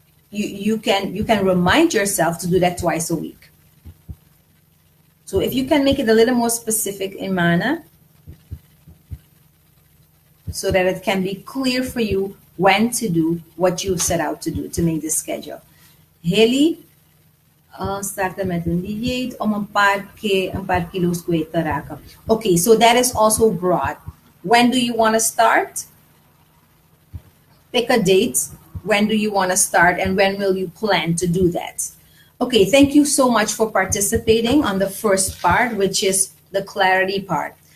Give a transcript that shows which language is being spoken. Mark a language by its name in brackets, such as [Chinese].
[English] You can remind yourself to do that twice a week. So if you can make it a little more specific, Imana, so that it can be clear for you when to do what you set out to do to make the schedule. [Dutch] Haley, starta met een dieet om een paar kilo's kwijt te raken. [English] Okay, so that is also broad. When do you want to start? Pick a date. When do you want to start, and when will you plan to do that? Okay, thank you so much for participating on the first part, which is the clarity part.